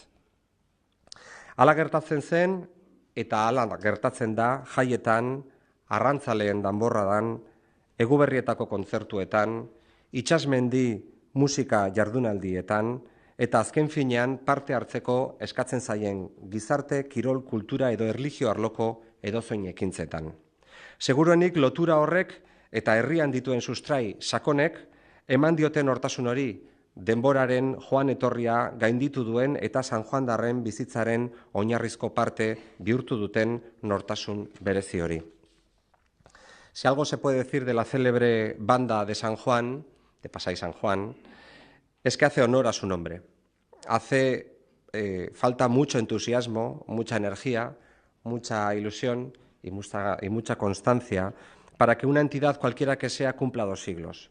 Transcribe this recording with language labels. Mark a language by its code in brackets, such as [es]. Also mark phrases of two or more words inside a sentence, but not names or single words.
[eu] Hala gertatzen zen eta hala gertatzen da jaietan, arrantzaleen danborradan, Eguberrietako kontzertuetan, itsasmendi musika jardunaldietan eta azken finean parte hartzeko eskatzen zaien gizarte, kirol, kultura edo erlijio arloko edozein ekintzetan. Seguruenik lotura horrek eta herrian dituen sustrai sakonek eman dioten nortasun hori denboraren joan etorria gainditu duen eta sanjuandarren bizitzaren oinarrizko parte bihurtu duten nortasun berezi hori. [es] Si algo se puede decir de la célebre banda de San Juan, de Pasai San Juan, es que hace honor a su nombre. Falta mucho entusiasmo, mucha energía, mucha ilusión y mucha constancia para que una entidad cualquiera que sea cumpla 2 siglos.